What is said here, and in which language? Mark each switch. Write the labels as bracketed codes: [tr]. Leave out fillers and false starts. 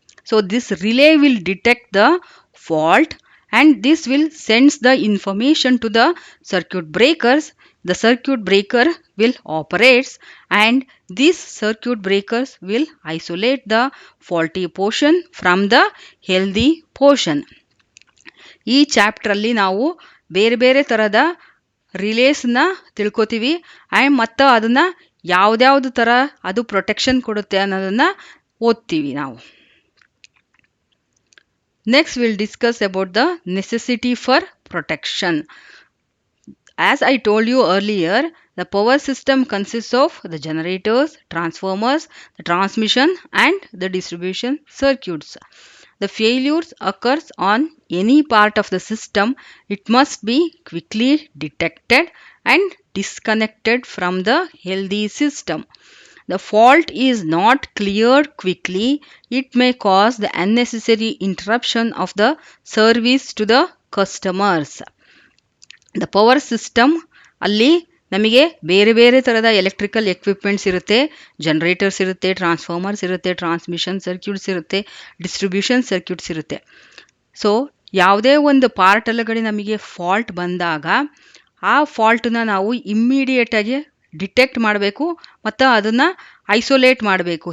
[en] So this relay will detect the fault and this will sends the information to the circuit breakers. The circuit breaker will operates and these circuit breakers will isolate the faulty portion from the healthy portion. [kn] ಈ chapter ಅಲ್ಲಿ ನಾವು ಬೇರೆ ಬೇರೆ ತರದ ರಿಲೇಸ್ನ ತಿಳ್ಕೊತೀವಿ and ಮತ್ತು ಅದನ್ನ ಯಾವ್ದ್ಯಾವ್ದು ಥರ ಅದು ಪ್ರೊಟೆಕ್ಷನ್ ಕೊಡುತ್ತೆ ಅನ್ನೋದನ್ನ ಓದ್ತೀವಿ ನಾವು. [en] Next we'll discuss about the necessity for protection. As I told you earlier, the power system consists of the generators, transformers, the transmission and the distribution circuits. The failures occurs on any part of the system, it must be quickly detected and disconnected from the healthy system. The fault is not cleared quickly, it may cause the unnecessary interruption of the service to the customers. The power system [kn] ಅಲ್ಲಿ ನಮಗೆ ಬೇರೆ ಬೇರೆ ಥರದ electrical equipments ಇರುತ್ತೆ, generators ಇರುತ್ತೆ, transformers ಇರುತ್ತೆ, transmission circuits ಇರುತ್ತೆ, distribution circuits ಇರುತ್ತೆ. ಸೊ ಯಾವುದೇ ಒಂದು ಪಾರ್ಟ್ ಒಳಗಡೆ ನಮಗೆ ಫಾಲ್ಟ್ ಬಂದಾಗ ಆ ಫಾಲ್ಟನ್ನ ನಾವು ಇಮ್ಮಿಡಿಯೇಟಾಗಿ ಡಿಟೆಕ್ಟ್ ಮಾಡಬೇಕು ಮತ್ತು ಅದನ್ನು ಐಸೋಲೇಟ್ ಮಾಡಬೇಕು.